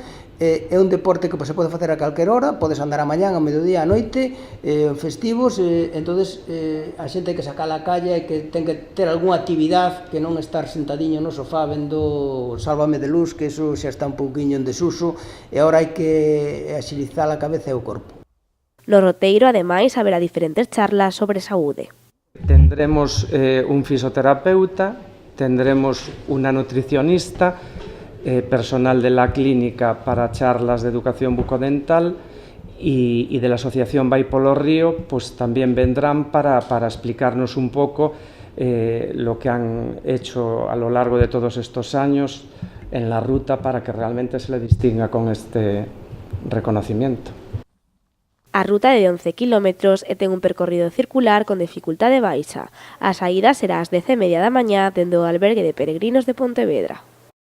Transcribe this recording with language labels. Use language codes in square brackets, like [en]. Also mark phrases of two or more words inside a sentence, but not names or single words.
[gl] É un deporte que se pode facer a calquer hora, podes andar a mañán, a mediodía, a noite, festivos, entonces a xente que saca a calle e que ten que ter algunha actividade que non estar sentadiño no sofá vendo Sálvame de Luz, que eso xa está un pouquiño en desuso e agora hai que axilizar a cabeza e o corpo. No roteiro, ademais, haberá diferentes charlas sobre saúde. [es] Tendremos un fisioterapeuta, tendremos una nutricionista, personal de la clínica para charlas de educación bucodental y de la asociación Vai polo Río, pues también vendrán para explicarnos un poco lo que han hecho a lo largo de todos estos años en la ruta para que realmente se le distinga con este reconocimiento. [gl] A ruta é de 11 km e ten un percorrido circular con dificultade baixa. A saída será ás 10:30 da mañá dende o albergue de peregrinos de Pontevedra.